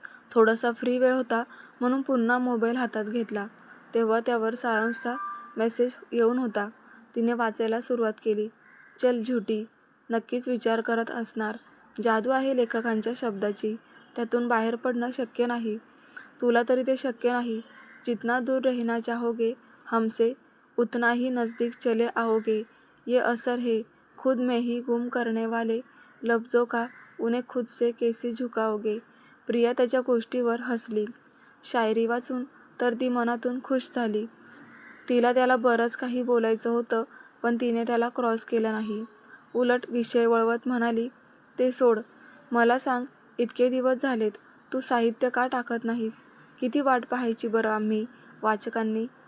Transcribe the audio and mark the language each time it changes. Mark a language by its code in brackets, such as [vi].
[mr] थोडासा फ्री वेळ होता म्हणून पुन्हा मोबाईल हातात घेतला. तेव्हा त्यावर सारांशचा मेसेज येऊन होता. तिने वाचायला सुरुवात केली. चल झुटी. नक्कीच विचार करत असणार. जादू आहे लेखकांच्या शब्दाची, त्यातून बाहेर पडणं शक्य नाही. तुला तरी ते शक्य नाही. [hi] जितना दूर रहना चाहोगे हमसे, उतना ही नज़दीक चले आओगे. ये असर है खुद में ही गुम करने वाले लफ्ज़ों का, उन्हें खुद से कैसे झुकाओगे. [mr] प्रिया त्याच्या गोष्टीवर हसली. शायरी वाचून तर ती मनातून खुश झाली. तिला त्याला बरंच काही बोलायचं होतं, पण तिने त्याला क्रॉस केलं नाही. उलट विषय वळवत म्हणाली, ते सोड. मला सांग, इतके दिवस झालेत, तू साहित्य का टाकत नाहीस? किती वाट पाहायची बरं आम्ही वाचकांनी.